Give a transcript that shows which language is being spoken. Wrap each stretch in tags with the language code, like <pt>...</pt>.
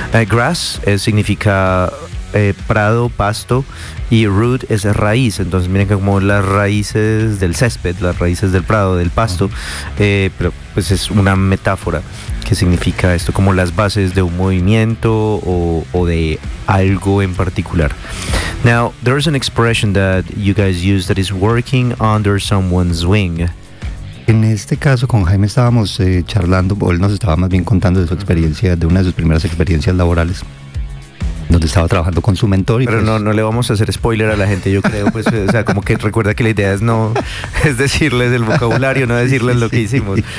<es>Grass significa prado, pasto, y root es raíz. Entonces, miren que como las raíces del césped, las raíces del prado, del pasto, pero pues es una metáfora que significa esto, como las bases de un movimiento o de algo en particular.</es> <en>Now, there's an expression that you guys use that is working under someone's wing.</en> <es>En este caso, con Jaime estábamos charlando, o él nos estaba más bien contando de su experiencia, de una de sus primeras experiencias laborales, donde estaba trabajando con su mentor. Y pero pues, no le vamos a hacer spoiler a la gente, yo creo, pues, o sea, como que recuerda que la idea es no, es decirles el vocabulario, no decirles lo que hicimos.</es>